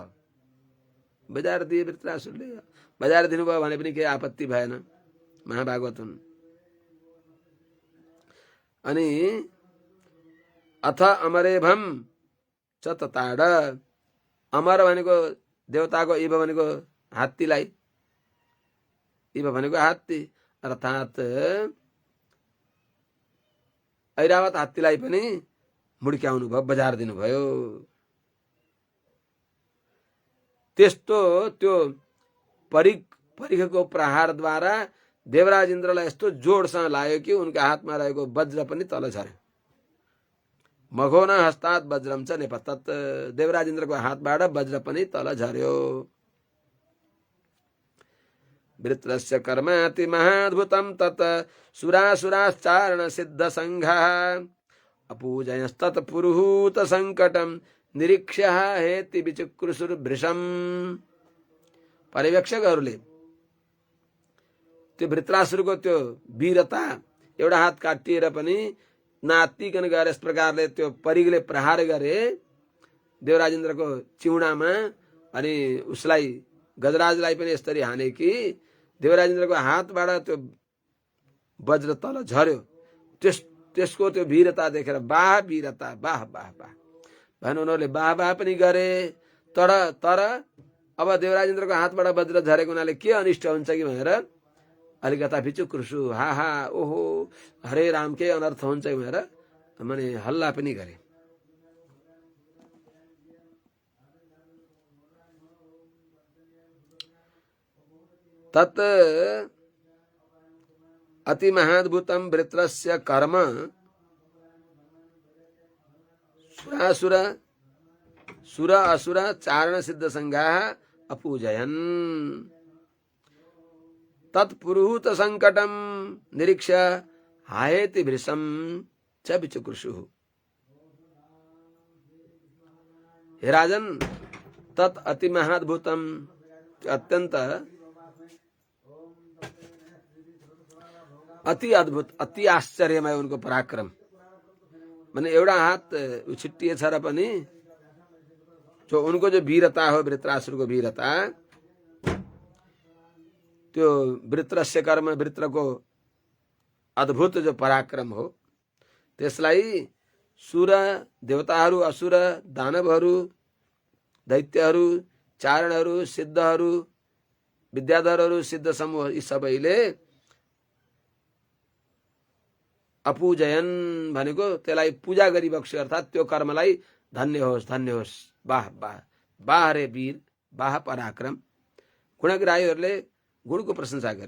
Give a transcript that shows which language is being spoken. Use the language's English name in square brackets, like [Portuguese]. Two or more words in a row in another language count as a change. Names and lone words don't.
[Nepali] बजार दिए वृत्रासुरले, बजार दिनुभयो भने पनि केही आपत्ति भएन, महाभागवत हुन्। अनि [Sanskrit] अथ अमरेभम च तताड [Nepali] अमर भनेको देवताको इव भनेको हात्तीलाई, इव भनेको हात्ती अर्थात् ऐरावत हात्तीलाई पनि मुड्क्याउनु भयो, बजार दिनुभयो। त्यस्तो त्यो परिघको प्रहारद्वारा देवराज इन्द्रलाई यस्तो जोडसँग लाग्यो कि उनका हातमा रहेको वज्र पनि तल झर्यो। [Sanskrit] मघोन हस्तात् वज्रम च निपतत [Nepali] देवराज इन्द्रको हातबाट वज्र पनि तल झर्यो। [Sanskrit] वृत्रस्य कर्माति महाद्भुतम तत् सुरासुराश्चारण सिद्ध संघः अपूजयस्तत् पुरुहूत संकटम निरीक्ष्य हेति विचक्रुसुर भृशम। [Nepali] पर्यवेक्षकहरूले त्यो वृत्रासुरको त्यो वीरता, एउटा हात काटिएर पनि नातिकन गएर यस प्रकारले त्यो परिगले प्रहार गरे देवराजेन्द्रको चिउडामा, अनि उसलाई गजराजलाई पनि यसरी हाने कि देवराजेन्द्रको हातबाट त्यो वज्र तल झर्यो। त्यसको त्यो वीरता देखेर वाह वीरता, वाह वाह वाह भन्नु उनीहरूले वाह वाह पनि गरे। तर अब देवराजेन्द्रको हातबाट वज्र झरेको हुनाले के अनिष्ट हुन्छ कि भनेर अलिकता भिचुक्रुसु हा हा ओहो हरे राम के अनर्थ हुन्छ भनेर माने हल्ला पनि गरे। [Sanskrit] तत् अति महाद्भुतम वृत्रस्य कर्म सुर असुर चारण सिद्ध संघाः अपूजयन् तत्पुरुहूत संकटम निरीक्ष्य हायेति भृशं च विचुकृषुः। [Nepali] हे राजन, [Sanskrit] तत् अति महाद्भुतम, [Nepali] अत्यंत अति अद्भुत, अति आश्चर्यमय उनको पराक्रम। माने एउटा हात उछिट्टिएछ र पनि जो उनको जो वीरता हो, वृत्रासुरको वीरता, त्यो [Sanskrit] वृत्रस्य कर्म, [Nepali] वृत्रको अद्भुत जो पराक्रम हो, त्यसलाई सुर, देवताहरू, असुर, दानवहरू, दैत्यहरू, चारणहरू, सिद्धहरू, विद्याधरहरू, सिद्ध समूह यी सबैले अपूजयन भनेको त्यसलाई पूजा गरी बक्स्यो, अर्थात् त्यो कर्मलाई धन्य होस्, धन्य होस्, वाह वाह वाह रे वीर, वाह पराक्रम। गुणग्राहीहरूले गुणको प्रशंसा गरे।